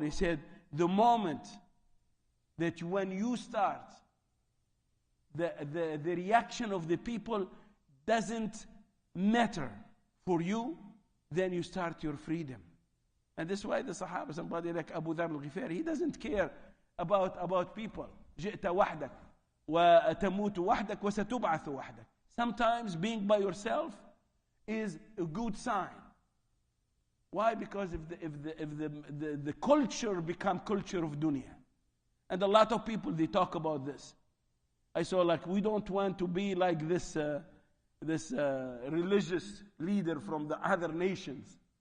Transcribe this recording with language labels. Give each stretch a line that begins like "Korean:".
English: He said, the moment that when you start, the reaction of the people doesn't matter for you, then you start your freedom. And that's why the Sahaba, somebody like Abu Dharr al-Ghifari, he doesn't care about people.
Arabic: جئت وحدك وتموت وحدك وستبعث وحدك.
English: Sometimes being by yourself is a good sign. Why? Because if the culture become culture of dunya, and a lot of people, they talk about this. I saw, like, we don't want to be like this religious leader from the other nations.